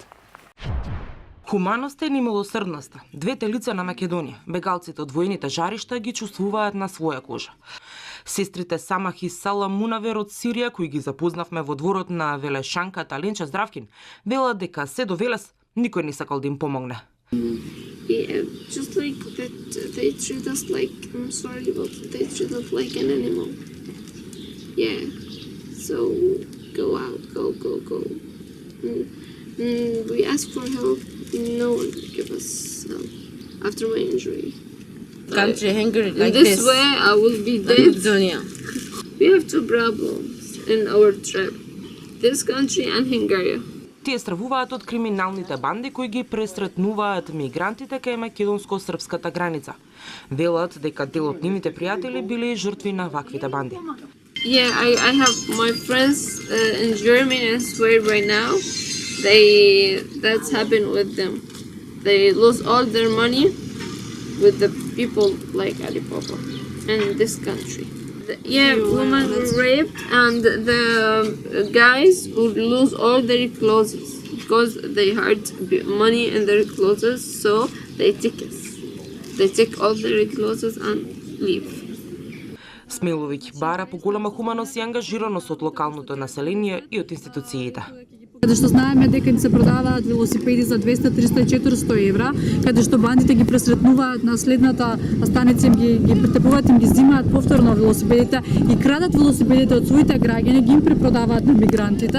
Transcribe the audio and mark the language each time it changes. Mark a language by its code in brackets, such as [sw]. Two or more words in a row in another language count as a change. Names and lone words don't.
[mk] Хуманоста и милосрдноста, двете лица на Македонија, бегалците од војните жаришта ги чувствуваат на своја кожа. Сестрите Самах и Сала Мунавер од Сирија, кои ги запознавме во дворот на велешанката Ленча Здравкин, велат дека се до Велес никој не сакал да им помогне. [en] Yeah, just like that they treat us like, I'm sorry, but they treat us like an animal. Yeah. So go out, go. We asked for help. No one could give us help after my injury. Country hungry like In this this. way, I will be dead. Macedonia. We have two problems in our trip: this country and Hungary. [mk] Тие стравуваат од криминалните банди кои ги пресретнуваат мигрантите кај македонско-српската граница. Велат дека дел од нивните пријатели биле жртви на ваквите банди. [en] Yeah, I have my friends in Germany and Sweden right now. That's happened with them. They lose all their money with the people like Ali Papa in this country. Women were raped, and the guys would lose all their clothes because they had money in their clothes, so they take it. They take all their clothes and leave. [mk] Смиловиќ бара поголема хуманост и ангажираност од локалното население и од институциите. Каде што знаеме дека ни се продаваат велосипеди за 200, 300 и 400 евра, каде што бандите ги пресретнуваат на следната станица, им ги претепуваат, им ги земаат повторно велосипедите и крадат велосипедите од своите граѓани, ги им препродаваат на мигрантите.